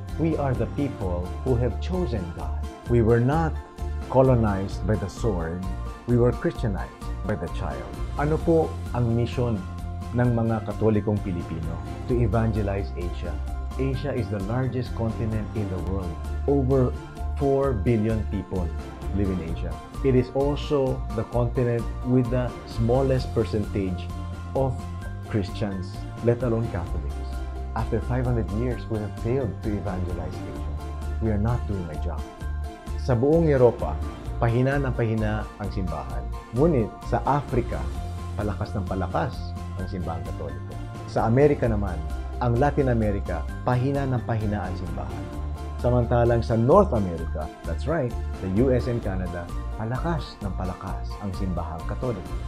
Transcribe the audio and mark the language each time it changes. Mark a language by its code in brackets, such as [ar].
[en] We are the people who have chosen God. We were not colonized by the sword. We were Christianized by the child. [tl] Ano po ang mission ng mga Katolikong Pilipino? [en] To evangelize Asia. Asia is the largest continent in the world. Over 4 billion people live in Asia. It is also the continent with the smallest percentage of Christians, let alone Catholics. After 500 years, we have failed to evangelize Asia. We are not doing a job. [tl] Sa buong Europa, pahina ng pahina ang simbahan. Ngunit sa Africa, palakas ng palakas ang simbahang Katoliko. Sa Amerika naman, ang Latin America, pahina ng pahina ang simbahan. Samantalang sa North America, [en] that's right, the US and Canada, [tl] palakas ng palakas ang simbahang Katoliko.